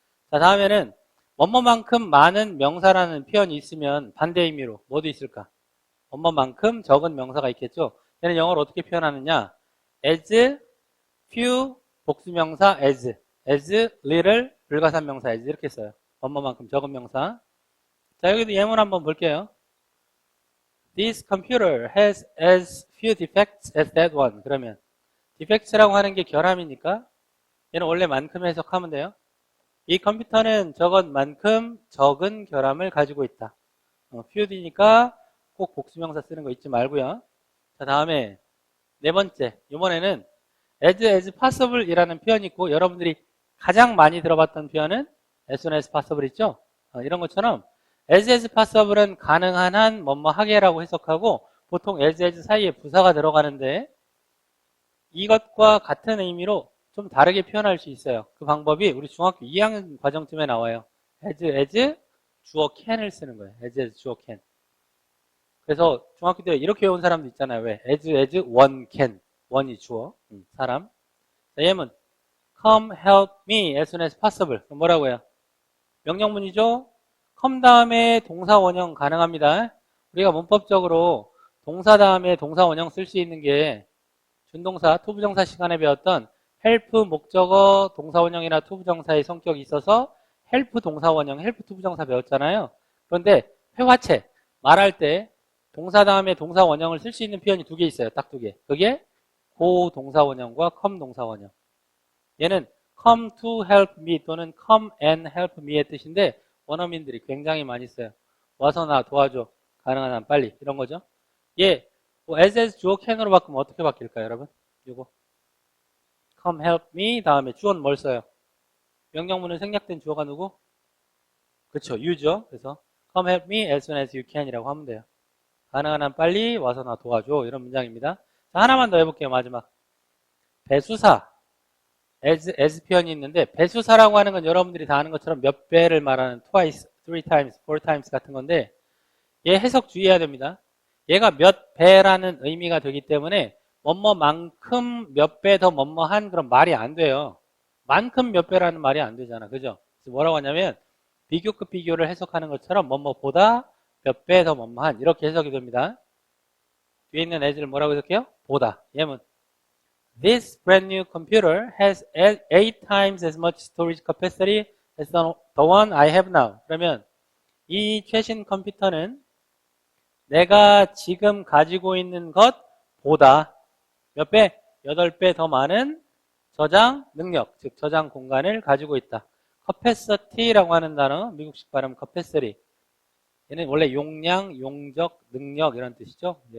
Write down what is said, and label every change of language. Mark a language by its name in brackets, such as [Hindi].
[Korean] 자, 다음에는 뭐뭐만큼 많은 명사라는 표현이 있으면 반대 의미로 뭐도 있을까? 뭐뭐만큼 적은 명사가 있겠죠? 얘는 영어로 어떻게 표현하느냐? as, few, 복수명사 as little, 불가산 명사 as 이렇게 써요. 뭐뭐만큼 적은 명사. 자, 여기도 예문 한번 볼게요. [English] This computer has as few defects as that one. [Korean] 그러면 defects라고 하는 게 결함이니까 얘는 원래 만큼 해석하면 돼요. 이 컴퓨터는 저것만큼 적은 결함을 가지고 있다. few니까 꼭 복수명사 쓰는 거 잊지 말고요. 자, 다음에 네 번째. 이번에는 as possible 이라는 표현이 있고 여러분들이 가장 많이 들어봤던 표현은 as soon as possible 있죠? 이런 것처럼 as possible은 가능한 한 뭐뭐 하게라고 해석하고 보통 as 사이에 부사가 들어가는데 이것과 같은 의미로 좀 다르게 표현할 수 있어요. 그 방법이 우리 중학교 2학년 과정쯤에 나와요. as 주어 can을 쓰는 거예요. as 주어 can. 그래서 중학교 때 이렇게 외운 사람도 있잖아요. 왜? as one can. one이 주어, 사람. 자, 예문. [English] come help me as soon as possible. [Korean] 그럼 뭐라고 해요? 명령문이죠? come 다음에 동사 원형 가능합니다. 우리가 문법적으로 동사 다음에 동사 원형 쓸 수 있는 게 준동사, 투부정사 시간에 배웠던 help 목적어 동사 원형이나 투부정사의 성격이 있어서 help 동사 원형, help 투부정사 배웠잖아요. 그런데 회화체, 말할 때 동사 다음에 동사 원형을 쓸 수 있는 표현이 두 개 있어요. 딱 두 개. 그게 go 동사 원형과 come 동사 원형. 얘는 come to help me 또는 come and help me의 뜻인데 원어민들이 굉장히 많이 써요. 와서 나 도와줘. 가능한 한 빨리. 이런 거죠. 얘 as 주어 can으로 바꾸면 어떻게 바뀔까요, 여러분? 요거 come help me 다음에 주어는 뭘 써요? 명령문은 생략된 주어가 누구? 그렇죠. you죠. 그래서 [English] come help me as soon as you can [Korean] 이라고 하면 돼요. 가능한 한 빨리 와서 나 도와줘. 이런 문장입니다. 자, 하나만 더 해볼게요. 마지막. 배수사. as 표현이 있는데 배수사라고 하는 건 여러분들이 다 아는 것처럼 몇 배를 말하는 twice, three times, four times 같은 건데 얘 해석 주의해야 됩니다. 얘가 몇 배라는 의미가 되기 때문에 뭐뭐만큼 몇 배 더 뭐뭐한 그런 말이 안 돼요. 만큼 몇 배라는 말이 안 되잖아. 그죠? 그래서 뭐라고 하냐면 비교급 비교를 해석하는 것처럼 뭐뭐보다 몇 배 더 뭐뭐한 이렇게 해석이 됩니다. 뒤에 있는 as를 뭐라고 해석해요? 보다. 예문. [English] This brand new computer has 8 times as much storage capacity as the one I have now. [Korean] 그러면 이 최신 컴퓨터는 내가 지금 가지고 있는 것보다 몇 배? 8배 더 많은 저장 능력, 즉 저장 공간을 가지고 있다. capacity라고 하는 단어, 미국식 발음 capacity. 얘는 원래 용량, 용적, 능력 이런 뜻이죠.